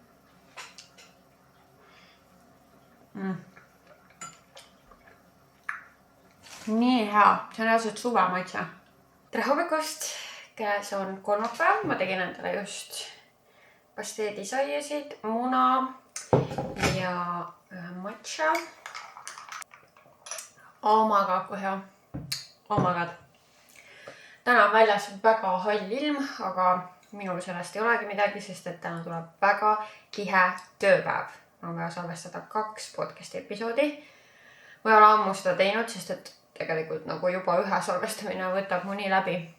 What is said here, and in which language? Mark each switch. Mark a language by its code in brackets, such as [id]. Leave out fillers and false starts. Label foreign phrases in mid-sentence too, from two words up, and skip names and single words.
[et] Nii hea, see on reaalselt suve maitse. Tere hommikust, käes on kolmapäev, ma tegin endale just pasteedisaiasid, muna ja matša. [en] Oh my god, [et] kui hea. [en] Oh my god. [et] Täna on väljas väga hall ilm, aga minul sellest ei olegi midagi, sest et täna tuleb väga tihe tööpäev. Ma on vaja salvestada 2 podcasti episoodi. Ma ei ole ammu seda teinud, sest et tegelikult nagu juba ühe salvestamine võtab mu nii läbi.